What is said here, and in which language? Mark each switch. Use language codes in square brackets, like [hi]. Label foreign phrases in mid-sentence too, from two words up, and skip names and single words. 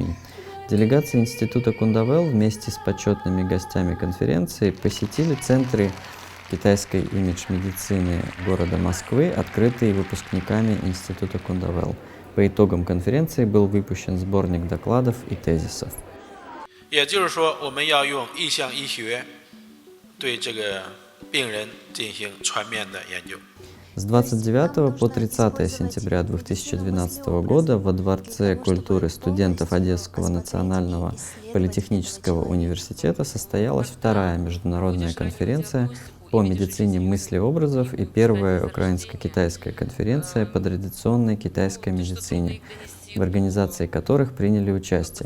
[ru] Делегация Института Кундавел вместе с почетными гостями конференции посетили центры китайской имидж-медицины города Москвы, открытые выпускниками Института Кундавел. По итогам конференции был выпущен сборник докладов и тезисов. [zh] 也就是说，我们要用意象医学对这个病人进行全面的研究。 [ru] С 29 по 30 сентября 2012 года во Дворце культуры студентов Одесского национального политехнического университета состоялась вторая международная конференция по медицине мыслеобразов и первая украинско-китайская конференция по традиционной китайской медицине, в организации которых приняли участие